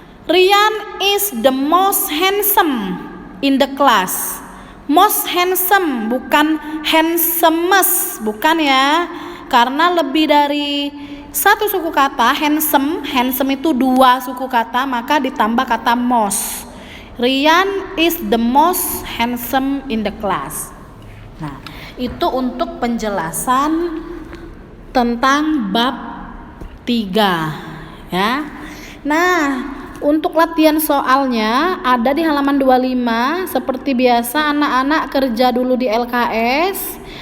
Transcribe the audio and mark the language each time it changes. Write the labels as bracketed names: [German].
[English] Rian is the most handsome in the class. [Indonesian] Most handsome bukan handsomest, bukan ya. Karena lebih dari satu suku kata, handsome itu dua suku kata, maka ditambah kata most. [English] Rian is the most handsome in the class. [Indonesian] Nah, itu untuk penjelasan tentang bab 3 ya. Nah, untuk latihan soalnya ada di halaman 25. Seperti biasa anak-anak kerja dulu di LKS.